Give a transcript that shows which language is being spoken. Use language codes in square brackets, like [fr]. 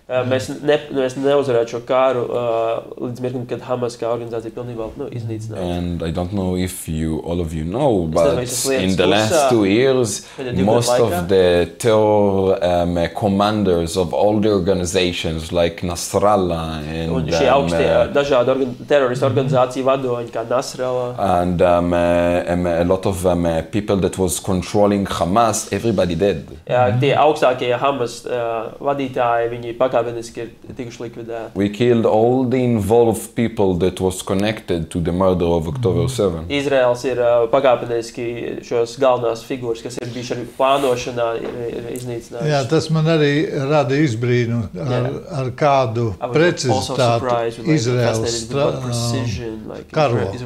[lv] Mēs neuzvarētu šo kāru līdz mirklim, kad Hamas kā organizācija pilnībā iznīcinās. [en] And I don't know if all of you know, but in the last 2 years, most of the terror commanders of all the organizations organizations like Nasrallah [lv] un šie augstie dažādi teroristu organizāciju vadoņi kā Nasrallah. [en] And a lot of people that was controlling Hamas, everybody dead. [lv] Jā, tie augstākie Hamas vadītāji, viņi pakāpeniski ir tikuši likvidēti. [en] We killed all the involved people that was connected to the murder of October 7. [lv] Izraels ir pakāpeniski šos galvenās figūras, kas ir bijuši arī plānošanā, ir iznīcinājuši. Jā, tas man arī rada izbrīnu ar kādu precizitāti Izraels karo.